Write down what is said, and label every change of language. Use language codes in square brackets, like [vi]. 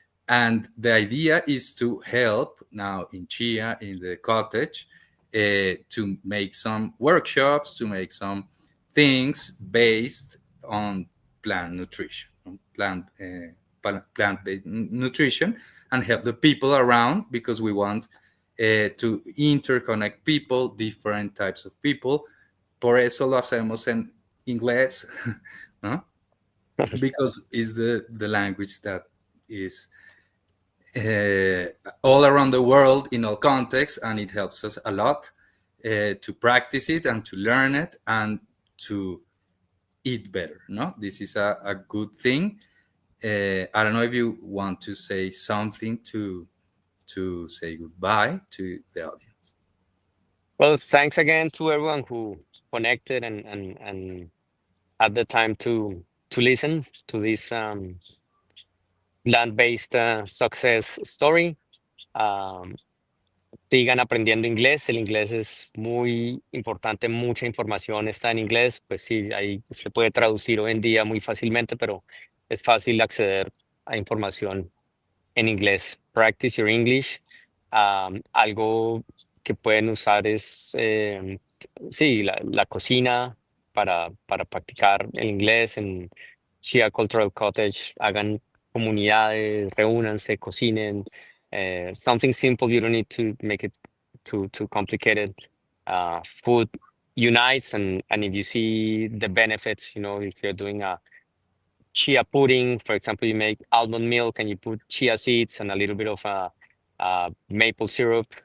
[en] And the idea is to help now in Chia, in the cottage, to make some workshops, to make some things based on plant nutrition, on plant-based nutrition, and help the people around, because we want to interconnect people, different types of people. [es] Por eso lo hacemos en inglés, ¿no? [en] Because it's the language that is uh, all around the world in all contexts, and it helps us a lot to practice it and to learn it and to eat better. No, this is a good thing. I don't know if you want to say something to say goodbye to the audience. Well, thanks again to everyone who connected and had the time to listen to this land-based success story. [es] Um, Sigan aprendiendo inglés. El inglés es muy importante, mucha información está en inglés. Pues sí, ahí se puede traducir hoy en día muy fácilmente, pero es fácil acceder a información en inglés. [en] Practice your English. [es] Algo que pueden usar es, sí, la cocina para practicar el inglés en Shia Cultural Cottage. Hagan comunidades, reúnanse, cocinen. [en] Something simple, you don't need to make it too complicated. Food unites, and if you see the benefits, if you're doing a chia pudding, for example, you make almond milk and you put chia seeds and a little bit of maple syrup.